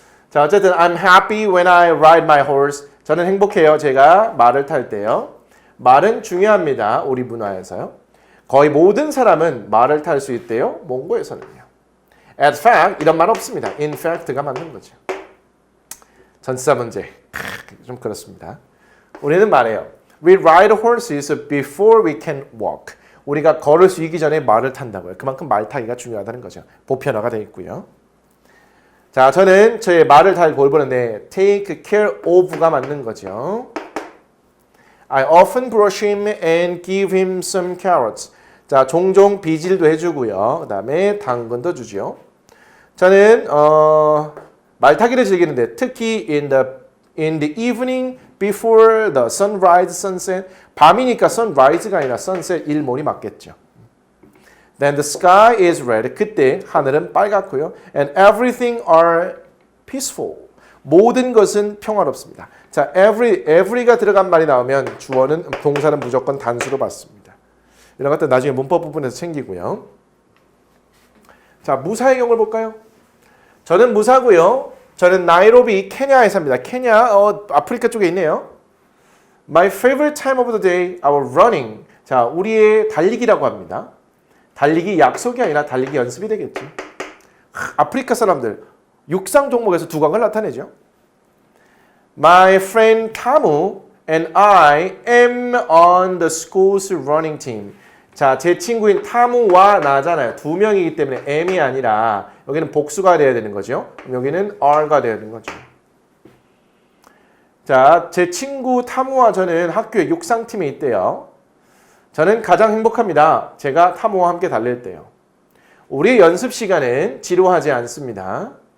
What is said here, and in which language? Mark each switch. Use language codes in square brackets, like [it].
[ko] 자, 어쨌든 [en] I'm happy when I ride my horse. [ko] 저는 행복해요. 제가 말을 탈 때요. 말은 중요합니다. 우리 문화에서요. 거의 모든 사람은 말을 탈 수 있대요. 몽고에서는요. At fact 이런 말 없습니다. In fact가 맞는 거죠. 전치사 문제 좀 그렇습니다. 우리는 말해요. [en] We ride horses before we can walk. [ko] 우리가 걸을 수 있기 전에 말을 탄다고요. 그만큼 말 타기가 중요하다는 거죠. 보편화가 되어 있고요. 자, 저는 저의 말을 잘 돌보는데 take care of가 맞는 거죠. [en] I often brush him and give him some carrots. [ko] 자, 종종 비질도 해주고요. 그 다음에 당근도 주죠. 저는 말타기를 즐기는데 특히 [en] in the evening before the sunrise, sunset. [ko] 밤이니까 sunrise가 아니라 sunset 일몰이 맞겠죠. [en] Then the sky is red. [ko] 그때 하늘은 빨갛고요. [en] And everything are peaceful. [ko] 모든 것은 평화롭습니다. 자, every가 들어간 말이 나오면 주어는 동사는 무조건 단수로 받습니다. 이런 것들 나중에 문법 부분에서 챙기고요. 자, 무사의 경우를 볼까요? 저는 무사고요. 저는 나이로비, 케냐에 삽니다. 케냐, 아프리카 쪽에 있네요. [en] My favorite time of the day, our running. [ko] 자, 우리의 달리기라고 합니다. 달리기 약속이 아니라 달리기 연습이 되겠지. 아프리카 사람들 육상 종목에서 두각을 나타내죠. [en] My friend Tamu and I am on the school's running team. [ko] 자, 제 친구인 타무와 나잖아요. 두 명이기 때문에 am이 아니라 여기는 복수가 돼야 되는 거죠. 여기는 are가 돼야 되는 거죠. 자, 제 친구 타무와 저는 학교에 육상팀에 있대요. 저는 가장 행복합니다. 제가 타무와 함께 달릴 때요. 우리의 연습 시간은 지루하지 않습니다.